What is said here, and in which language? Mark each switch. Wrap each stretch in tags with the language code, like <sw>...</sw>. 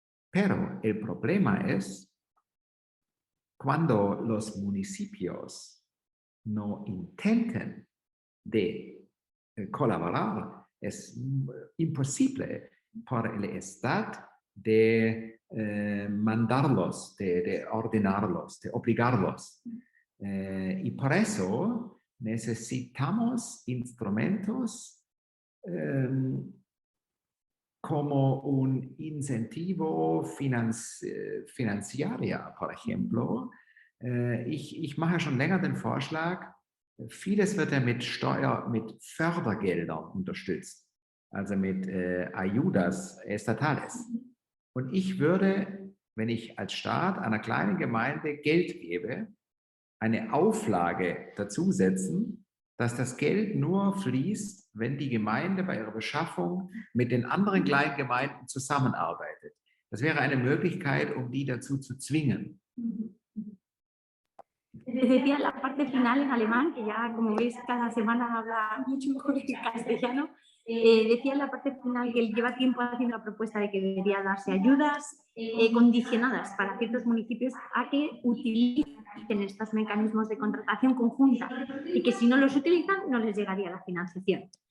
<es>Pero el problema es cuando los municipios no intenten de colaborar, es imposible por el Estado de mandarlos, de ordenarlos, de obligarlos. Y por eso necesitamos instrumentos como un incentivo financiero, por ejemplo.</es> <de>Ich mache schon länger den Vorschlag, vieles wird ja mit Fördergeldern unterstützt, also mit</de> <es>ayudas estatales.</es> <de>Und ich würde, wenn ich als Staat einer kleinen Gemeinde Geld gebe, eine Auflage dazu setzen, dass das Geld nur fließt, wenn die Gemeinde bei ihrer Beschaffung mit den anderen kleinen Gemeinden zusammenarbeitet. Das wäre eine Möglichkeit, um die dazu zu zwingen.</de> <es>Decía la parte final en alemán, que ya como veis cada semana habla mucho mejor que castellano, Decía en la parte final que él lleva tiempo haciendo la propuesta de que debería darse ayudas condicionadas para ciertos municipios a que utilicen estos mecanismos de contratación conjunta y que si no los utilizan no les llegaría la financiación.</es>